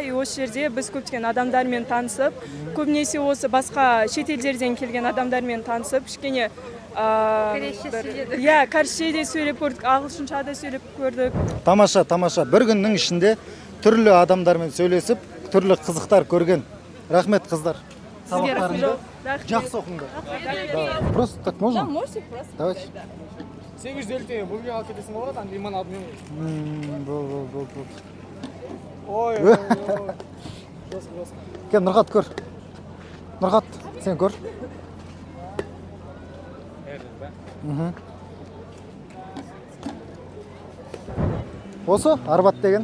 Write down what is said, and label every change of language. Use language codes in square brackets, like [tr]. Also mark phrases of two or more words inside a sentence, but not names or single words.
[kk] Осы жерде біз көптеген адамдармен танысып, көбінесе осы басқа шетелдерден келген адамдармен танысып, кішкене кәрісше де сөйлеп көрдік, ағылшынша да сөйлеп көрдік. Тамаша. Бір күннің ішінде түрлі адамдармен сөйлесіп, түрлі қызықтар көрген. Рахмет, қыздар. Сабақтарыңды жақсы оқыңдар. [ru] Просто так можно? Да, можете просто. Давайте. [kk] 850 теңге бөлге алып кетесің болады, анда лимон алып мен. Бол. Ой. Кел, Нұрғат көр. Нұрғат, сен көр. Осы Арбат деген.